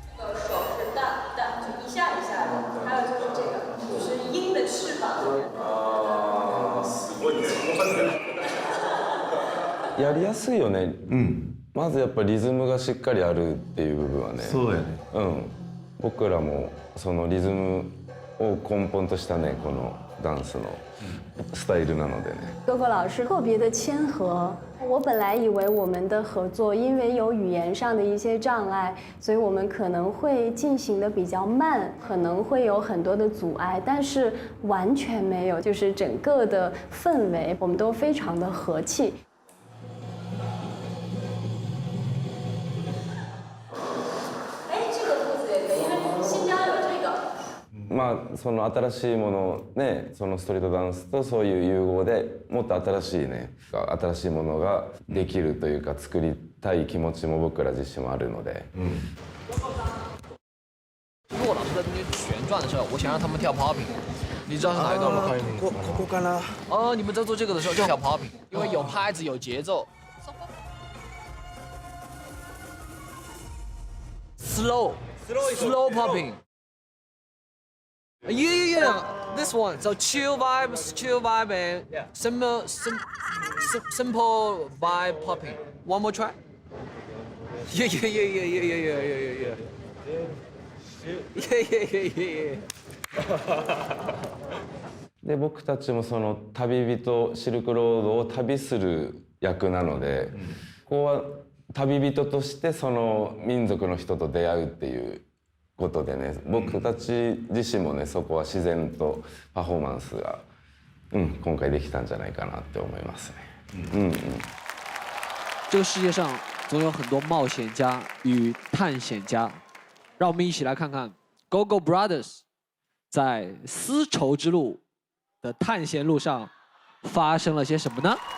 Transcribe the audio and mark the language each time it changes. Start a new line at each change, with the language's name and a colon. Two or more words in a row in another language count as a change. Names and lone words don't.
Japanese: やりやすいよね、まずやっぱりリズムがしっかりあるっていう部分はね、そうだよね、僕らもそのリズムを根本としたねこのダンスのスタイルなのでね。
Chinese: 哥哥老师特别的谦和，我本来以为我们的合作因为有语言上的一些障碍，所以我们可能会进行的比较慢，可能会有很多的阻碍，但是完全没有，就是整个的氛围我们都非常的和气。
Japanese: その新しいものね、そのストリートダンスとそういう融合でもっと新しいね、新しいものができるというか作りたい気持ちも僕ら自身もあるので。
Chinese: 骆老师在中间旋转的时候，我想让他们跳 popping， 你知道是哪一段吗？
Japanese: ここかな。
Chinese: 你们在做这个的时候就跳 popping， 因为有拍子有节奏。
English: Slow popping。Yeah. This one. So chill vibe, and simple vibe popping. One more try. Yeah. Yeah.
Japanese: で僕たちもその旅人シルクロードを旅する役なので、ここは旅人としてその民族の人と出会うっていうことでね、僕たち自身もねそこは自然とパフォーマンスが、今回できたんじゃないかなって思いますね。
Chinese: 这个世界上总有很多冒险家与探险家，让我们一起来看看 Gogo Brothers 在丝绸之路的探险路上发生了些什么呢？